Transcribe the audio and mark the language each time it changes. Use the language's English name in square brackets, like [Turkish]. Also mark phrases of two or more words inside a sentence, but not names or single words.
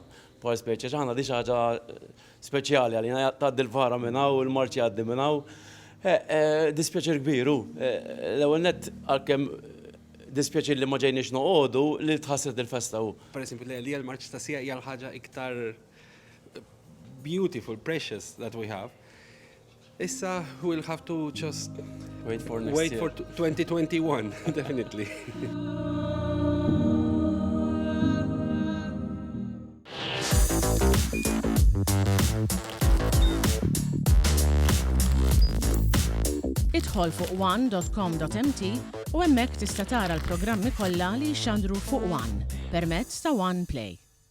[Maltese] Bħal speċi ħana di xi ħaġa speċjali għalina tgħaddi l-vara minn hawn u l-Marċi jgħaddi minn hawn. Dispjaċir kbir hu. L-ewwel nett għalkemm dispjaċir li ma ġejniex noqogħdu li tħassret il-festa hu. [Italian] Per esempio, [Maltese] li l-Marċ ta' sija hija l-ħaġa iktar [English] beautiful, precious that we have. Issa we'll have to just wait for 2021, definitely. [Maltese] Idħol fuq one.com.mt u hemmhekk tista' tara l-programmi kollha li jxandru fuq One permezz ta' One Play.